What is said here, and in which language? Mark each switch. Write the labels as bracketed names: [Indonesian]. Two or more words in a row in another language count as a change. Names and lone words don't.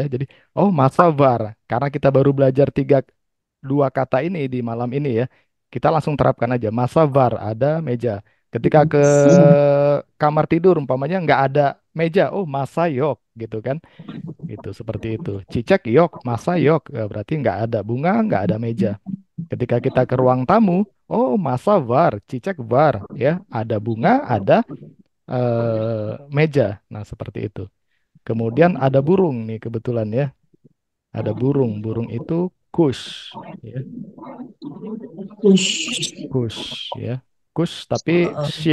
[Indonesian] Jadi, oh [Turkish] masa var. [Indonesian] Karena kita baru belajar dua kata ini di malam ini ya. Kita langsung terapkan aja. [Turkish] Masa var, [Indonesian] ada meja. Ketika ke kamar tidur, umpamanya nggak ada meja. Oh [Turkish] masa yok [Indonesian] gitu kan. Gitu, seperti itu. [Turkish] Cicek yok, masa yok. [Indonesian] Berarti nggak ada bunga, nggak ada meja. Ketika kita ke ruang tamu, oh [Turkish] masa var, cicek var. [Indonesian] Ya, ada bunga, ada meja. Nah, seperti itu. Kemudian ada burung nih kebetulan ya. Ada burung. Burung itu kush, ya. Push. Kush, ya. Kush tapi Oh,